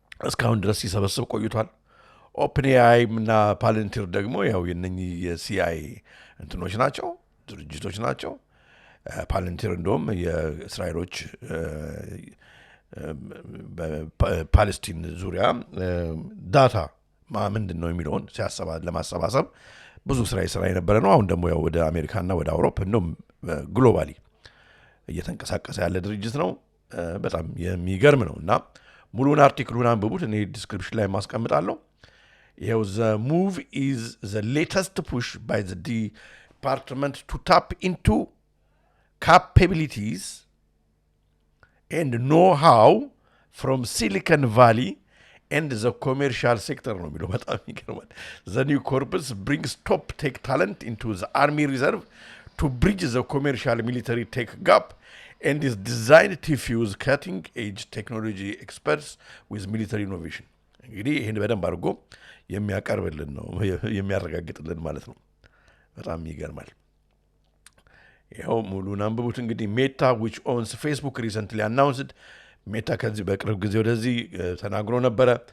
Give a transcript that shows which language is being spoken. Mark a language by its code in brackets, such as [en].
[am] እስካሁን ድረስ ሲሰበስብ ቆይቷል። ኦፕን ኤአይ እና ፓለንቲር ደግሞ ያው የነኚህ የሲአይ እንትኖች ናቸው፣ ድርጅቶች ናቸው። ፓለንቲር እንደውም የእስራኤሎች በፓለስቲን ዙሪያ ዳታ ምንድን ነው የሚለውን ለማሰባሰብ ብዙ ስራ ይሰራ የነበረ ነው። አሁን ደግሞ ያው ወደ አሜሪካና ወደ አውሮፓ እንደውም ግሎባሊ እየተንቀሳቀሰ ያለ ድርጅት ነው። በጣም የሚገርም ነው እና ሙሉውን አርቲክሉን አንብቡት። እኔ ዲስክሪፕሽን ላይ ማስቀምጣለሁ። ይኸው [en] the move is the latest push by the department to tap into capabilities and know-how from Silicon Valley and the commercial sector [am] ነው የሚለው በጣም ይገርማል። [en] The new corpus brings top tech talent into the Army Reserve to bridge the commercial military tech gap and is designed to fuse cutting-edge technology experts with military innovation. [am] እንግዲህ ይህን በደንብ አድርጎ የሚያቀርብልን ነው የሚያረጋግጥልን ማለት ነው። በጣም ይገርማል። ይኸው ሙሉን አንብቡት። እንግዲህ ሜታ [en] which owns Facebook recently announced [am] ሜታ ከዚህ በቅርብ ጊዜ ወደዚህ ተናግሮ ነበረ